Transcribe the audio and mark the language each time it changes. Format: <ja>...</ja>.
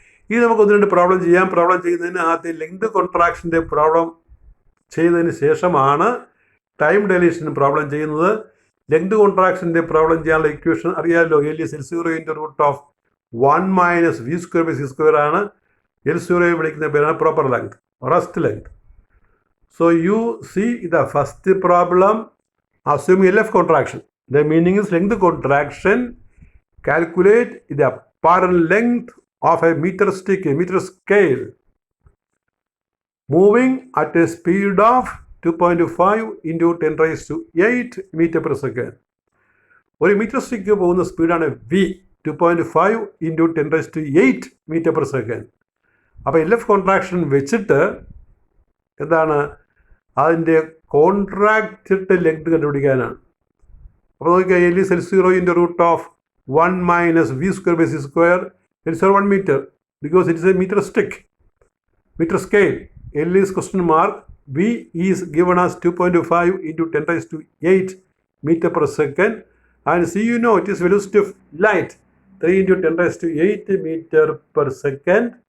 <ml>ഇത് നമുക്ക് 1-2 പ്രോബ്ലം ചെയ്യാം. പ്രോബ്ലം ചെയ്യുന്നതിന് ആദ്യം ലെങ്ത് കോൺട്രാക്ഷൻ്റെ പ്രോബ്ലം ചെയ്തതിന് ശേഷമാണ് ടൈം ഡൈലേഷൻ പ്രോബ്ലം ചെയ്യുന്നത്. ലെങ്ത് കോൺട്രാക്ഷൻ്റെ പ്രോബ്ലം ചെയ്യാനുള്ള ഇക്വേഷൻ അറിയാമല്ലോ. L=L0 × 1 - v²/c² ആണ്. L0 വിളിക്കുന്ന പേരാണ് proper length, rest length.</ml> <en>So you see the first problem, assuming LF contraction. The meaning is length contraction. Calculate the apparent length of a meter scale moving at a speed of 2.5 × 10⁸ meter per second.</en> <ml>ഒരു metre stick പോകുന്ന സ്പീഡാണ് v, 2.5 × 10⁸ meter per second. അപ്പോൾ LF contraction വെച്ചിട്ട് എന്താണ് അതിൻ്റെ contracted length കണ്ടുപിടിക്കാനാണ്. അപ്പോൾ നോക്കിയാൽ L=L0 × 1 - v²/c².</ml> <en>L0 1 meter because it is a meter stick, meter scale. L is question mark, v is given as 2.5 × 10⁸ meter per second, and c you know it is velocity of light, 3 × 10⁸ meter per second.</en>